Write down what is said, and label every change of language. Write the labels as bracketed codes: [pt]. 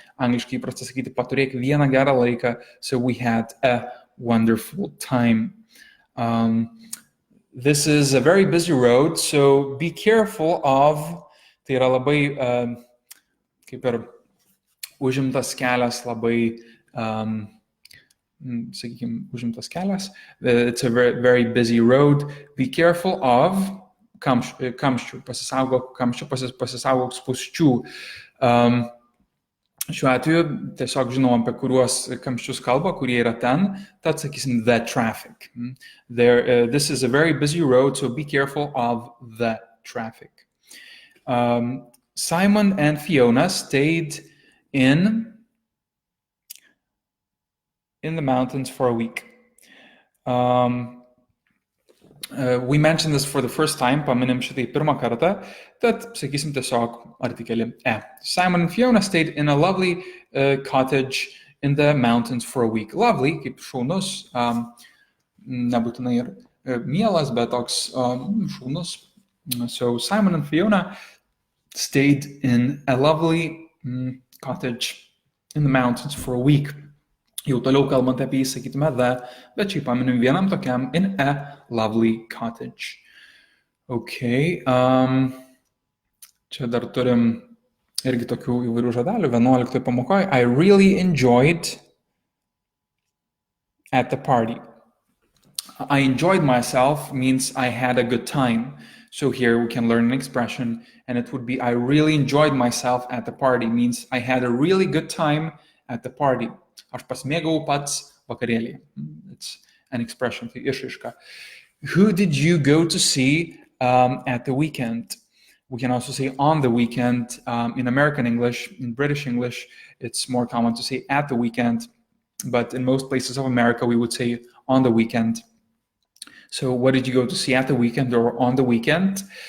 [lt] Angliškai įprasta sakyti, paturėk vieną gerą laiką. [en] So we had a wonderful time. This is a very busy road, so be careful of, [lt] tai yra labai, kaip ir užimtas kelias, labai, sakykime, užimtas kelias. [en] It's a very, very busy road. Be careful of [lt] kamščių, pasisaugok kamščių, pasisaugok spūsčių. Šiuo atveju tiesiog žinom, apie kuriuos kamščius kalba, kurie yra ten, tad sakysim the traffic. [en] This is a very busy road, so be careful of the traffic. Simon and Fiona stayed in the mountains for a week. We mentioned this for the first time, [lt] paminim šitai pirmą kartą, tad sakysim tiesiog artikelį e. [en] Simon and Fiona stayed in a lovely cottage in the mountains for a week. [lt] Lovely, kaip šaunus, nebūtinai ir mielas, bet toks šaunus. [en] So Simon and Fiona stayed in a lovely cottage in the mountains for a week. [lt] Jau toliau kalbant apie jį, sakytume the, bet šiaip paminim vienam tokiam [en] in a lovely cottage. [lt] Okay. Čia dar turim irgi tokių įvairių žodelių. 11 pamokoje. [en] I really enjoyed at the party. I enjoyed myself means I had a good time. So here we can learn an expression, and it would be I really enjoyed myself at the party means I had a really good time at the party. [lt] Aš pasimėgau pats vakarėlyje. [en] It's an expression, [lt] tai išraiška. [en] Who did you go to see at the weekend? We can also say on the weekend. In American English, in British English, it's more common to say at the weekend. But in most places of America, we would say on the weekend. So what did you go to see at the weekend or on the weekend?